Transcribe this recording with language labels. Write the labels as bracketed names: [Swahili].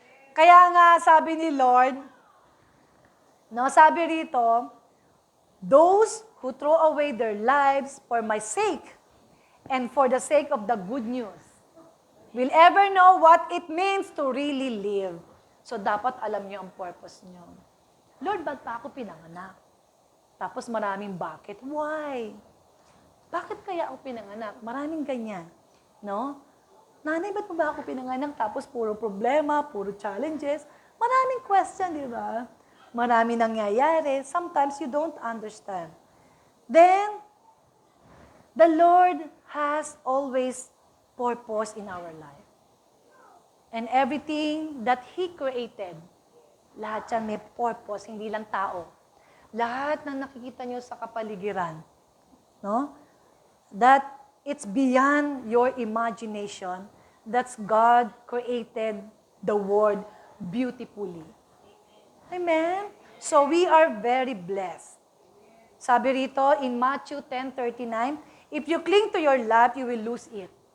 [Filipino] Kaya nga, sabi ni Lord, no, sabi rito, [English] those who throw away their lives for my sake and for the sake of the good news will ever know what it means to really live. [Filipino] So, dapat alam niyo ang purpose niyo. Lord, ba't pa ako pinanganak? Tapos maraming bakit? Why? Bakit kaya ako pinanganak? Maraming ganyan. No? Nanay, ba't ba ako pinanganak? Tapos puro problema, puro challenges. Maraming question, di ba? Maraming nangyayari. [English] Sometimes you don't understand. Then, the Lord has always purpose in our life. And everything that He created, [Filipino] lahat yan may purpose, hindi lang tao. Lahat ng nakikita nyo sa kapaligiran, no? [English] That it's beyond your imagination. That's God created the world beautifully. Amen? So we are very blessed. [Filipino] Sabi rito [English] in Matthew 10:39, if you cling to your life, you will lose it.